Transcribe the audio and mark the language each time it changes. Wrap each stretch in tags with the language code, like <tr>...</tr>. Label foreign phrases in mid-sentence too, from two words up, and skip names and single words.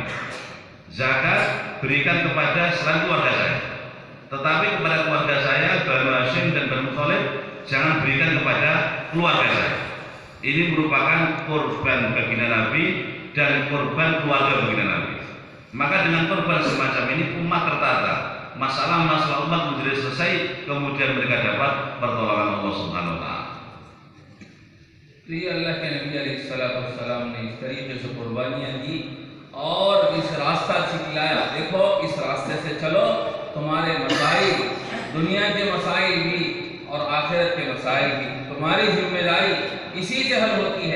<id>Zakat berikan kepada selain keluarga saya, tetapi kepada keluarga saya, Banu Hashim dan Banu Thalib, jangan berikan kepada keluarga saya. Ini merupakan korban baginda Nabi dan korban keluarga baginda Nabi. Maka dengan korban semacam ini umat tertata, masalah-masalah umat menjadi selesai, kemudian mereka dapat pertolongan Allah</id> <ar>سبحانه وتعالى.</ar> <hi>तो ये अल्लाह के नबी अलैहिस्सलाम ने इस तरीके से कुर्बानियाँ दी और इस रास्ता सिखलाया। देखो, इस रास्ते से चलो, तुम्हारे मसाइल, दुनिया के मसाइल भी और आखिरत के मसाइल भी, तुम्हारी जिम्मेदारी इसी से हल होती है।</hi>